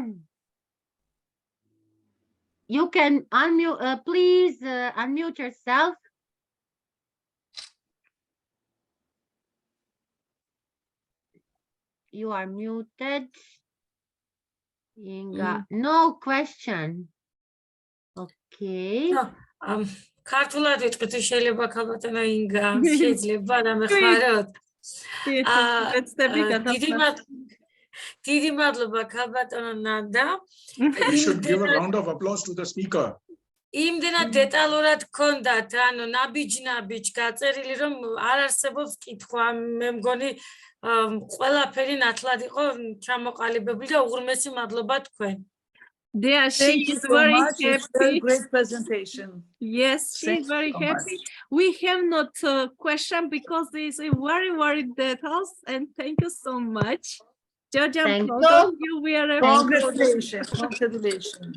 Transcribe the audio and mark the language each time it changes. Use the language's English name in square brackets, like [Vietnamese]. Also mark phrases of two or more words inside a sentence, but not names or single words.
[English] You can unmute, please unmute yourself. You are muted. Inga, no question. Okay. [Georgian] ქართულად ვიტყვი თუ შეიძლება ქალბატონო ინგა შეიძლება დამეხმაროთ დიდი მადლობა ქალბატონო ნანდა [English] You should give a round of applause to the speaker. [Georgian] იმდენად დეტალურად გქონდათ ანუ ნაბიჯ გაწერილი რომ არ არსებობს კითხვა მე მგონი ყველაფერი ნათლად იყო ჩამოყალიბებული და უღრმესი მადლობა თქვენ. [English] There, she Thank you is so very much. It's a happy. great presentation. Yes, she Thank is very you so happy. much. We have not question because this is very details, and thank you so much. Georgia, I'm Thank proud of you. you. We are Congratulations. Congratulations.